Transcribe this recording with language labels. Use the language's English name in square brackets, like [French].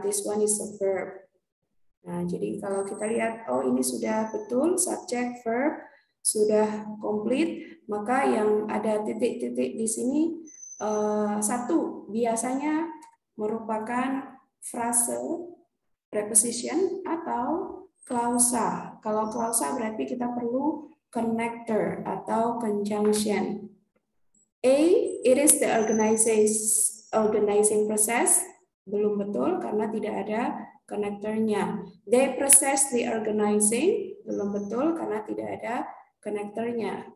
[English] This one is a verb. [Indonesian] Nah, jadi kalau kita lihat, oh ini sudah betul, subject, verb, sudah komplit, maka yang ada titik-titik di sini, satu, biasanya merupakan frase, preposition, atau klausa. Kalau klausa berarti kita perlu connector atau conjunction. [English] A, it is the organizing process. [Indonesian] Belum betul karena tidak ada konektornya. [English] They process the organizing. [Indonesian] Belum betul karena tidak ada konektornya.